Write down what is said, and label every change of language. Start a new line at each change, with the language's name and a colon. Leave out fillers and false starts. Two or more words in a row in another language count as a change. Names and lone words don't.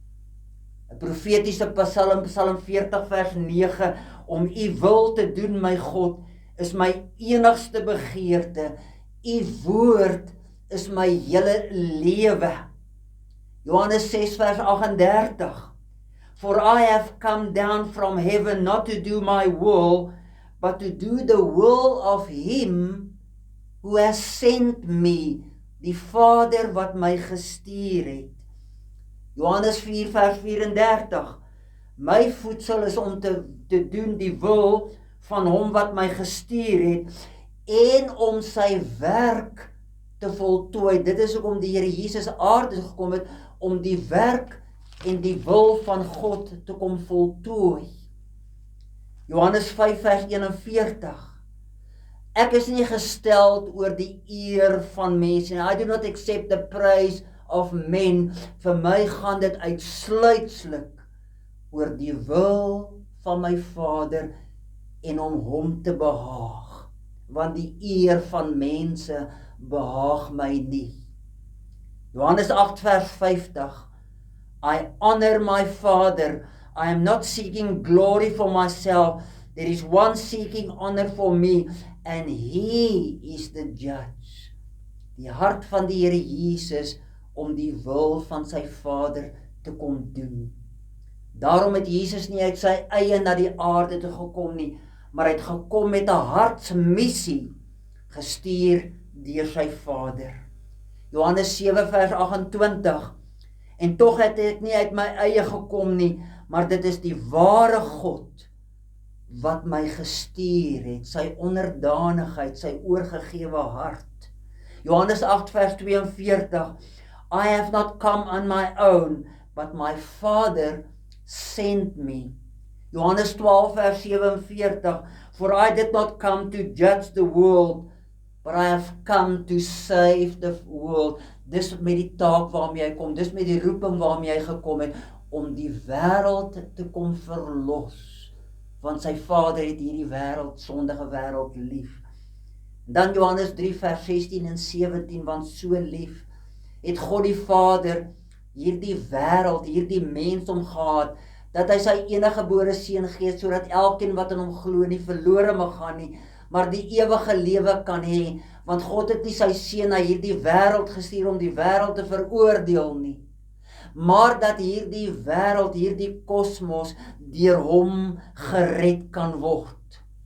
Afrikaans: 'n Profetiese Psalm 40 vers 9, om u wil te doen, my God, is my enigste begeerte. U woord is my hele lewe. Johannes 6 vers 38,
English: for I have come down from heaven not to do my will, but to do the will of him who has sent me,
Afrikaans: die Vader wat my gestuur het. Johannes 4 vers 34, my voedsel is om te doen die wil van hom wat my gestuur het, en om sy werk te voltooi. Dit is ook om die Here Jesus aarde gekom het, om die werk en die wil van God te kom voltooi. Johannes 5 vers 41, ek is nie gesteld oor die eer van mense.
English: I do not accept the praise of men.
Afrikaans: Vir my gaan dit uitsluitlik oor die wil van my Vader en om hom te behaag. Want die eer van mense behaag my nie. Johannes 8 vers 50,
English: I honor my Father. I am not seeking glory for myself. There is one seeking honor for me, and he is the judge.
Afrikaans: Die hart van die Here Jesus om die wil van sy Vader te kom doen. Daarom het Jesus nie uit sy eie na die aarde toe gekom nie, maar hy het gekom met 'n hartsmissie, gestuur deur sy Vader. Johannes 7 vers 28, en tog het ek nie uit my eie gekom nie, maar dit is die ware God wat my gestuur het, sy onderdanigheid, sy oorgegewe hart. Johannes 8 vers 42,
English: I have not come on my own, but my Father sent me.
Afrikaans: Johannes 12 vers 47,
English: for I did not come to judge the world, but I have come to save the world.
Afrikaans: Dis met die taak waarmee hy kom, dis met die roeping waarmee hy gekom het, om die wêreld te kom verlos, want sy Vader het hierdie wêreld, sondige wêreld lief. Dan Johannes 3 vers 16 en 17, want so lief het God die Vader hierdie wêreld, hierdie mensdom gehad, dat hy sy eniggebore seun gee, sodat elkeen wat in hom glo nie verlore mag gaan nie, maar die ewige lewe kan hê, want God het nie sy seun na hierdie wêreld gestuur om die wêreld te veroordeel nie, maar dat hierdie wêreld, hierdie kosmos, deur hom gered kan word.